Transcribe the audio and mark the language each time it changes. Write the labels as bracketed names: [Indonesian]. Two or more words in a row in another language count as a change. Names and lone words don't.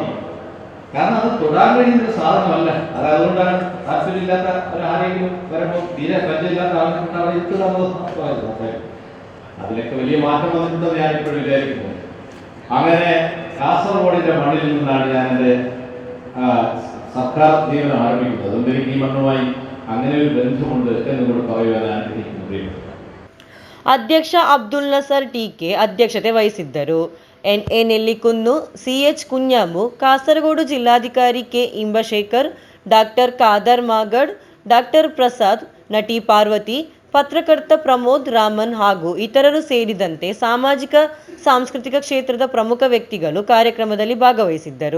[Malayalam] കാരണം അത് തൊടാൻ കഴിയുന്നൊരു സാധനമല്ല. അതുകൊണ്ടാണ് താല്പര്യമില്ലാത്ത ആരെങ്കിലും വരുമ്പോൾ തീരെ പരിചയമില്ലാത്ത ആൾക്കാർ അവിടെ എത്തുക. അതിലൊക്കെ വലിയ മാറ്റം വന്നിട്ടുണ്ടെന്ന് ഞാനിപ്പോഴും വിചാരിക്കുന്നു. അങ്ങനെ കാസർഗോഡിന്റെ മണ്ണിൽ നിന്നാണ് ഞാൻ എൻ്റെ സർക്കാർ ജീവനം ആരംഭിക്കുന്നത്. അതുകൊണ്ട് എനിക്ക് ഈ മണ്ണുമായി അങ്ങനെ ഒരു ബന്ധമുണ്ട് എന്നുകൂടി പറയുവാൻ ആഗ്രഹിക്കുന്നു. [Kannada] ಅಧ್ಯಕ್ಷ ಅಬ್ದುಲ್ ನಸರ್ ಟಿ.ಕೆ. ಅಧ್ಯಕ್ಷತೆ ವಹಿಸಿದ್ದರು. ಎನ್.ಎ. ನೆಲ್ಲಿಕುನ್ನು, ಸಿ.ಎಚ್. ಕುഞ്ഞാമു, ಕಾಸರಗೋಡು ಜಿಲ್ಲಾಧಿಕಾರಿ ಕೆ. ಇಂಬಶೇಖರ್, ಡಾಕ್ಟರ್ ಖಾದರ್ ಮಾಗಡ್, ಡಾಕ್ಟರ್ ಪ್ರಸಾದ್, ನಟಿ ಪಾರ್ವತಿ, ಪತ್ರಕರ್ತ ಪ್ರಮೋದ್ ರಾಮನ್ ಹಾಗೂ ಇತರರು ಸೇರಿದಂತೆ ಸಾಮಾಜಿಕ ಸಾಂಸ್ಕೃತಿಕ ಕ್ಷೇತ್ರದ ಪ್ರಮುಖ ವ್ಯಕ್ತಿಗಳು ಕಾರ್ಯಕ್ರಮದಲ್ಲಿ ಭಾಗವಹಿಸಿದ್ದರು.